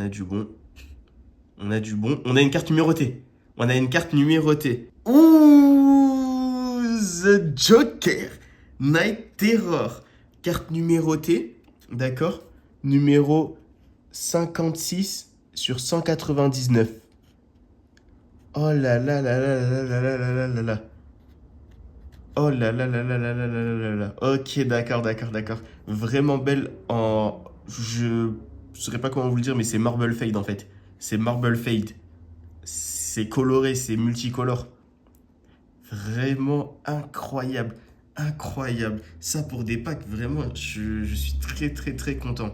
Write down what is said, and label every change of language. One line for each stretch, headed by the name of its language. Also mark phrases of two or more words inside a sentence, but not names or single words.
French: On a une carte numérotée. Ouh, The Joker. Night Terror. Carte numérotée. D'accord. Numéro 56/199. Oh là là là là là là là là là là. Oh là là là là là là là là là. Ok, d'accord. Vraiment belle en... Je saurais pas comment vous le dire, mais c'est Marble Fade en fait. C'est Marble Fade. C'est coloré, c'est multicolore. Vraiment incroyable. Ça pour des packs, vraiment, je suis très content.